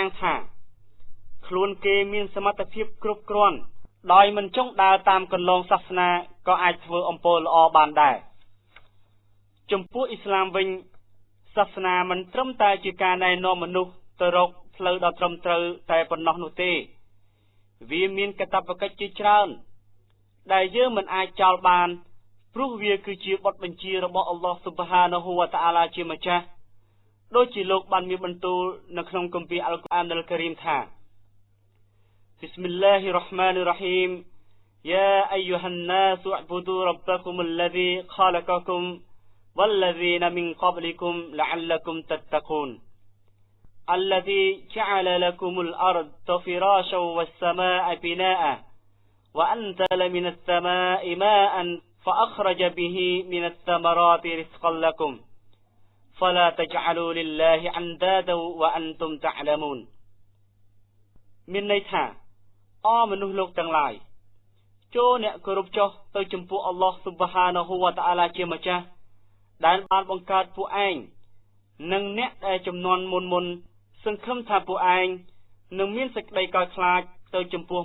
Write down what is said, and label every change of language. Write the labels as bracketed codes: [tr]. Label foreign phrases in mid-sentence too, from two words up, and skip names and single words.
[km] ងថាខ្លួនគេមានសមត្ថភាពគ្រប់គ្រាន់ដោយមិនចង់ដើរតាមគន្លងសាសនាក៏អាចធ្វើអំពើល្អបានដែរចំពោះអ៊ីស្លាមវិញសាសនាមិនត្រឹមតែជាការណែនាំមនុស្សទៅរកផ្លូវដ៏ត្រឹមត្រូវតែប៉ុណ្ណោះនោះទេវាមានកាតព្វកិច្ចជាច្រើនដែលយើងមិនអាចចោលបានព្រោះវាគឺជាបទបញ្ជារបស់អល់ឡោះ [ar] سبحانه وتعالى [km] ជាម្ចាស់ ដូចជាលោកបានមានបន្ទូលនៅក្នុងគម្ពីរអល់កុរអានអល់ការីមថា [ar] بسم الله الرحمن الرحيم يا أيها الناس اعبدوا ربكم الذي خلقكم والذين من قبلكم لعلكم تتقون الذي جعل لكم الأرض فراشا والسماء بناء وأنزل من السماء ماء فأخرج به من الثمرات رزقا لكم فلا تجعلوا لله أندادا وأنتم تعلمون [km] មានន័យថាអមនុស្ស លោកទាំងឡាយចូលអ្នកគោរពចុះទៅចំពោះអល់ឡោះ [ar] سبحانه وتعالى [km] ជាម្ចាស់ដែលបានបង្កើតពួកឯងនិងអ្នកដែលចំនួនមុនសង្ឃឹមថាពួកឯងនឹងមានសេចក្តីកោតខ្លាចទៅចំពោះ